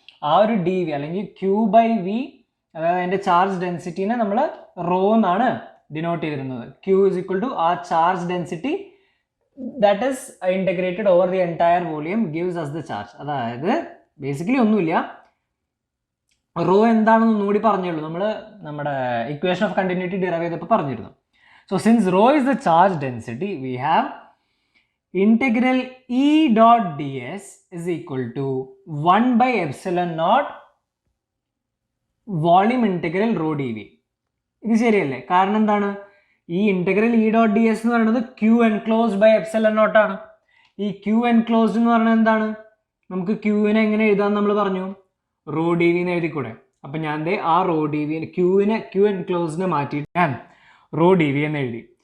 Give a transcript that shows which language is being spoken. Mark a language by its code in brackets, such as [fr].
[ml] ആ ഒരു D V അല്ലെങ്കിൽ ക്യൂ ബൈ വി, അതായത് അതിൻ്റെ ചാർജ് ഡെൻസിറ്റീനെ നമ്മൾ റോ എന്നാണ് ഡിനോട്ട് ചെയ്തിരുന്നത്. [en] Q is equal to a charge density that is integrated over the entire volume gives us the charge. [ml] അതായത് ബേസിക്കലി ഒന്നുമില്ല, റോ എന്താണെന്ന് ഒന്നുകൂടി പറഞ്ഞുള്ളൂ. നമ്മൾ നമ്മുടെ ഇക്വേഷൻ ഓഫ് കണ്ടിന്യൂറ്റി ഡിറൈവ് ചെയ്തപ്പോൾ പറഞ്ഞിരുന്നു. [en] So since rho is the charge density, we have integral E dot ds is equal to 1 by epsilon naught volume integral rho dv. [ml] ഇത് ശരിയല്ലേ? കാരണം എന്താണ്? ഈ integral E dot D S എന്ന് പറയുന്നത് Q enclosed by epsilon naught ആണ്. ഈ Q enclosed എന്ന് പറയുന്നത് എന്താണ്? നമുക്ക് ക്യൂവിനെ എങ്ങനെ എഴുതാമെന്ന് നമ്മൾ പറഞ്ഞു, റോ ഡി വി എന്ന് എഴുതിക്കൂടെ? അപ്പം ഞാൻ ആ റോ ഡി വി ക്യൂ എൻക്ലോസ്ഡിനെ മാറ്റിയിട്ട് ഞാൻ റോ ഡി വി എന്ന് എഴുതി.